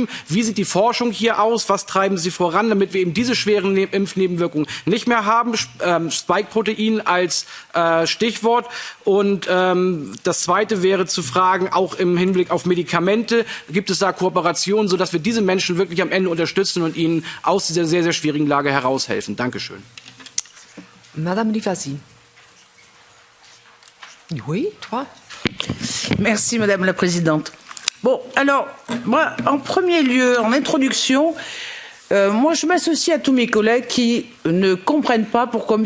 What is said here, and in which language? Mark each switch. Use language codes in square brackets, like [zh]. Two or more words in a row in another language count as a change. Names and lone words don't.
[de] Wie sieht die Forschung hier aus? Was treiben Sie voran, damit wir eben diese schweren Impfnebenwirkungen nicht mehr haben? Spike-Protein als Stichwort. Und das Zweite wäre zu fragen, auch im Hinblick auf Medikamente, gibt es da Kooperationen, sodass wir diese Menschen wirklich am Ende unterstützen und ihnen aus dieser sehr, sehr schwierigen Lage heraushelfen? Dankeschön. [fr] Madame Rivasi. Oui, toi. Merci, Madame la Présidente. Bon, alors, moi, en premier lieu, en introduction, moi, je m'associe à tous mes collègues qui ne comprennent pas pourquoi M.